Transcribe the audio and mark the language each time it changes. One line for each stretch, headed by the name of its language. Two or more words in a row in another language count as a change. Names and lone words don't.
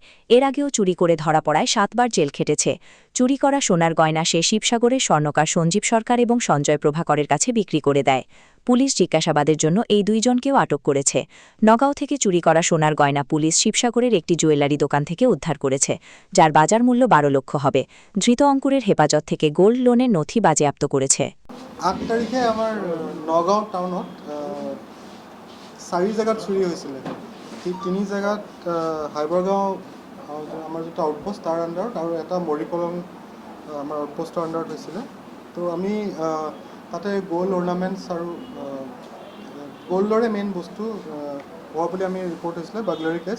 Bangla: এর আগেও চুরি করে ধরা পড়ায় ৭বার জেল খেটেছে। চুরি করা সোনার গয়না সে শিবসাগরের স্বর্ণকার সঞ্জীব সরকার এবং সঞ্জয় প্রভাকরের কাছে বিক্রি করে দেয়। পুলিশ জিজ্ঞাসাবাদের জন্য এই দুইজনকেও আটক করেছে। নগাঁও থেকে চুরি করা সোনার গয়না পুলিশ শিবসাগরের একটি জুয়েলারি দোকান থেকে উদ্ধার করেছে, যার বাজার মূল্য ১২ লক্ষ হবে। ধৃত অঙ্কুরের হেফাজত থেকে গোল্ড লোনের নথি বাজেয়াপ্ত করেছে।
Assamese: ৮ তাৰিখে আমাৰ নগাঁও টাউনত ৪ জেগাত চুৰি হৈছিলে। এই ৩ জেগাত হাইবৰগাঁও আমাৰ যিটো আউটপোষ্ট তাৰ আণ্ডাৰত আৰু এটা মৰিকলং আমাৰ আউটপোষ্টৰ আণ্ডাৰত হৈছিলে। তো আমি তাতে
English: gold ornaments
Assamese: আৰু গ'ল্ডৰে মেইন বস্তু হোৱা বুলি আমি ৰিপৰ্ট হৈছিলে,
English: burglary case.